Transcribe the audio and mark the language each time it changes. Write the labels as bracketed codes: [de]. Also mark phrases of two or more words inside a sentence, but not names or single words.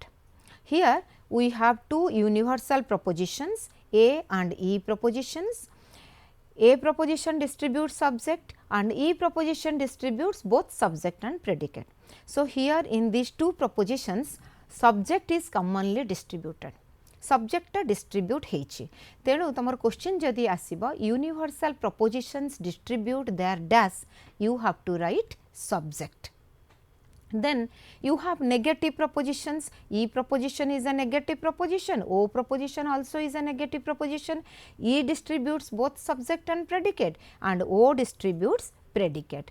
[en] Here we have two universal propositions A and E propositions. A proposition distributes subject and E proposition distributes both subject and predicate. So, here in these two propositions subject is commonly distributed. Subject distribute heichi. [or] ତେଣୁ ତମର କ୍ୱେଶ୍ଚନ ଯଦି ଆସିବ [en] universal propositions distribute their dash, you have to write subject. Then you have negative propositions. E proposition is a negative proposition, O proposition also is a negative proposition. E distributes both subject and predicate and O distributes predicate.